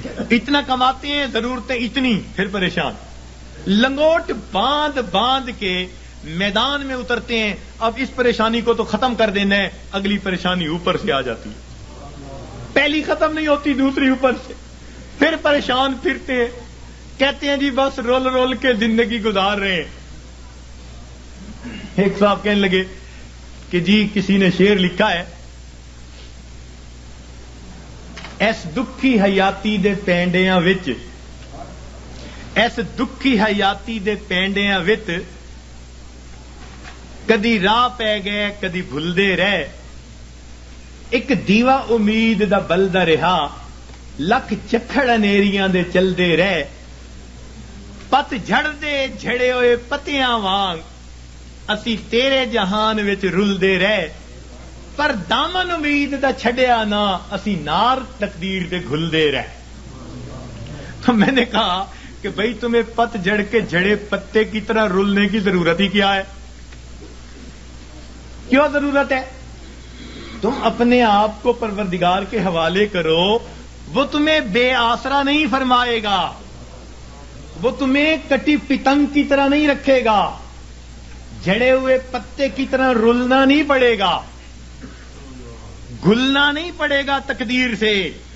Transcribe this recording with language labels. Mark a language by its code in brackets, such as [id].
[ur] اتنا کماتے ہیں ضرورتیں اتنی, پھر پریشان. لنگوٹ باندھ باندھ کے میدان میں اترتے ہیں. اب اس پریشانی کو تو ختم کر دینا ہے, اگلی پریشانی اوپر سے آ جاتی ہے. پہلی ختم نہیں ہوتی, دوسری اوپر سے, پھر پریشان پھرتے ہیں. کہتے ہیں جی بس رول رول کے زندگی گزار رہے ہیں. ایک صاحب کہنے لگے کہ جی کسی نے شعر لکھا ہے, [pa] ایس دکھی حیاتی دے پینڈیاں وچ, [ur] ایس دکھی حیاتی دے پینڈیاں وچ [pa] کدی راہ پہ گئے کدی بھلدے رہ, ایک دیوا امید دا بلدا رہا, لکھ چکھڑ انیریاں دے چلدے رہ, پت جھڑ دے جھڑے ہوئے پتیاں وانگ اسی تیرے جہان وچ رلدے رہ, پر دامن امید دا چھڈیا نہ اسی نار تقدیر دے گھلدے رہے. [ur] تو میں نے کہا کہ بھئی تمہیں پت جڑ کے جڑے پتے کی طرح رولنے کی ضرورت ہی کیا ہے؟ کیوں ضرورت ہے؟ تم اپنے آپ کو پروردگار کے حوالے کرو، وہ تمہیں بے آسرا نہیں فرمائے گا، وہ تمہیں کٹی پتنگ کی طرح نہیں رکھے گا، جھڑے ہوئے پتے کی طرح رولنا نہیں پڑے گا، گھلنا نہیں پڑے گا تقدیر سے.